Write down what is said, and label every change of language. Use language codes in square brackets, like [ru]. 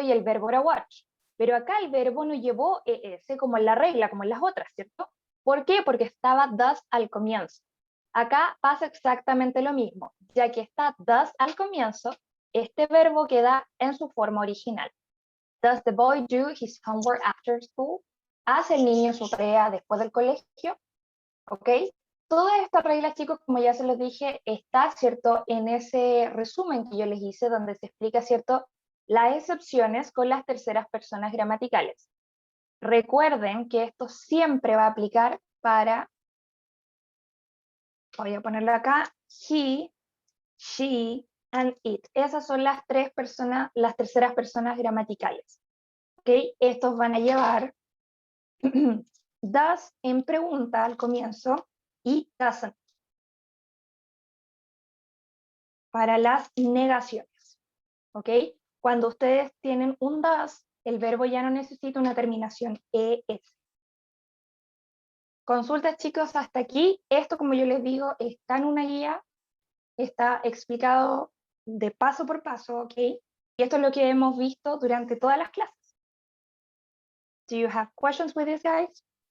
[es] Y el verbo era watch. Pero acá el verbo no llevó ES como en la regla, como en las otras, ¿cierto? ¿Por qué? Porque estaba does al comienzo. Acá pasa exactamente lo mismo. Ya que está does al comienzo, este verbo queda en su forma original. [en] Does the boy do his homework after school? [es] ¿Hace el niño su tarea después del colegio? ¿Ok? Todas estas reglas, chicos, como ya se los dije, está, ¿cierto?, en ese resumen que yo les hice, donde se explica, ¿cierto?, las excepciones con las terceras personas gramaticales. Recuerden que esto siempre va a aplicar para, voy a ponerlo acá, [en] he, she, and it. [es] Esas son las las terceras personas gramaticales. ¿Ok? Estos van a llevar does en pregunta al comienzo y doesn't para las negaciones. ¿Ok? Cuando ustedes tienen un does, el verbo ya no necesita una terminación ES. Consultas, chicos, hasta aquí. Esto, como yo les digo, está en una guía, está explicado de paso por paso, ¿ok? Y esto es lo que hemos visto durante todas las clases. [en] Do you have questions with this, guys?